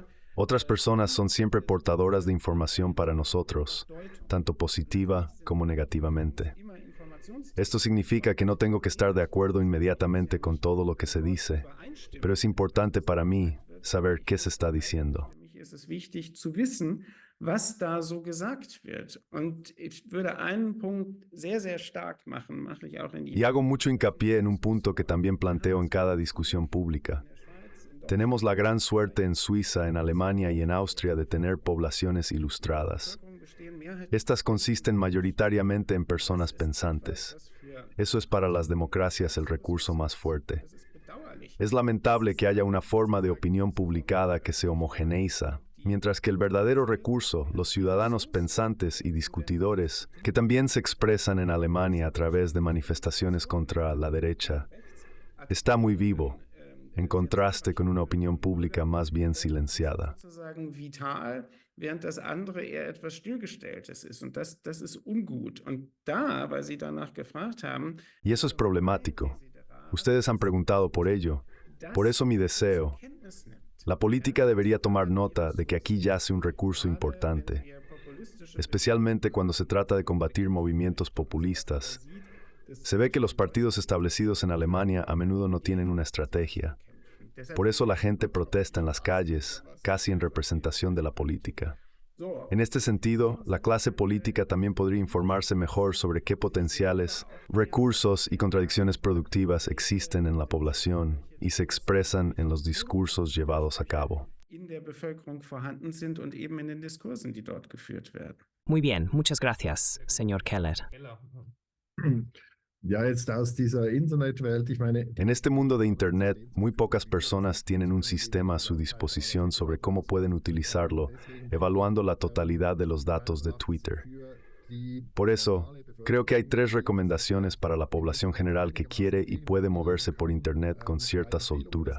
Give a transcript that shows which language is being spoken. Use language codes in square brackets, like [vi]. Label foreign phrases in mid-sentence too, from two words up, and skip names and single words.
[es] Otras personas son siempre portadoras de información para nosotros, tanto positiva como negativamente. Esto significa que no tengo que estar de acuerdo inmediatamente con todo lo que se dice, pero es importante para mí saber qué se está diciendo. [de] Für mich ist es wichtig zu wissen, was da so gesagt wird. Und ich würde einen Punkt sehr, sehr stark machen, mache ich auch in die [es] Y hago mucho hincapié en un punto que también planteo en cada discusión pública. Tenemos la gran suerte en Suiza, en Alemania y en Austria de tener poblaciones ilustradas. Estas consisten mayoritariamente en personas pensantes. Eso es para las democracias el recurso más fuerte. Es lamentable que haya una forma de opinión publicada que se homogeneiza, mientras que el verdadero recurso, los ciudadanos pensantes y discutidores, que también se expresan en Alemania a través de manifestaciones contra la derecha, está muy vivo, en contraste con una opinión pública más bien silenciada. [de] sozusagen vital, während das andere eher etwas Stillgestelltes ist. Und das ist ungut. Und da, weil Sie danach gefragt haben, [es] Y eso es problemático. Ustedes han preguntado por ello. Por eso mi deseo. La política debería tomar nota de que aquí yace un recurso importante, especialmente cuando se trata de combatir movimientos populistas. Se ve que los partidos establecidos en Alemania a menudo no tienen una estrategia. Por eso la gente protesta en las calles, casi en representación de la política. En este sentido, la clase política también podría informarse mejor sobre qué potenciales, recursos y contradicciones productivas existen en la población y se expresan en los discursos llevados a cabo. [de] in der Bevölkerung vorhanden sind und eben in den Diskursen, die dort geführt werden. [es] Muy bien, muchas gracias, señor Keller. [de] Ja, jetzt aus dieser Internetwelt, ich meine, [es] En este mundo de Internet, muy pocas personas tienen un sistema a su disposición sobre cómo pueden utilizarlo, evaluando la totalidad de los datos de Twitter. Por eso, creo que hay 3 recomendaciones para la población general que quiere y puede moverse por Internet con cierta soltura.